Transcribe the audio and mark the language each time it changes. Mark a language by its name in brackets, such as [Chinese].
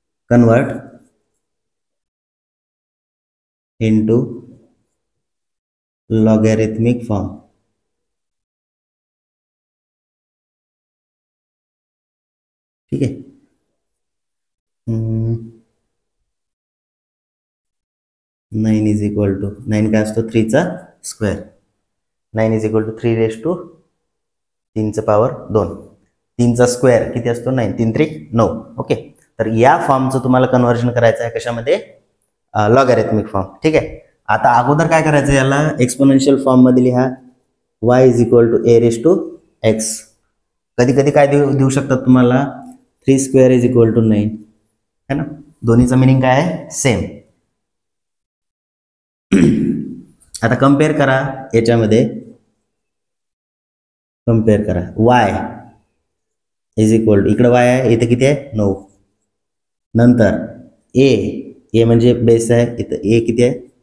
[English] Convert into logarithmic form. [Marathi] ठीक आहे, [English] 9 is equal to 9 [Marathi] काय असतो? 3चा square. [English] 9 is equal to 3 [Marathi] raise to 3चा power 2. 3चा square किती असतो? 9. 3 3 9. ओके, तर या फॉर्मचं तुम्हाला कन्व्हर्जन करायचं आहे कशामध्ये? Logarithmic form. ठीक आहे, आता अगोदर काय करायचं? याला एक्सपोनेन्शियल फॉर्म मध्ये लिहा. [English] y is equal to a raise to x. [Marathi] कधी कधी काय देऊ शकतात तुम्हाला? [English] 3 square is equal to 9 है ना. [Marathi] दोन्हीचा मिनिंग काय आहे? सेम. आता कम्पेअर करा याच्यामध्ये, कम्पेअर करा. [English] y is equal to, [Marathi] इकडे y आहे, इथे किती आहे? 9. नंतर a म्हणजे बेस आहे, इथं a किती आहे?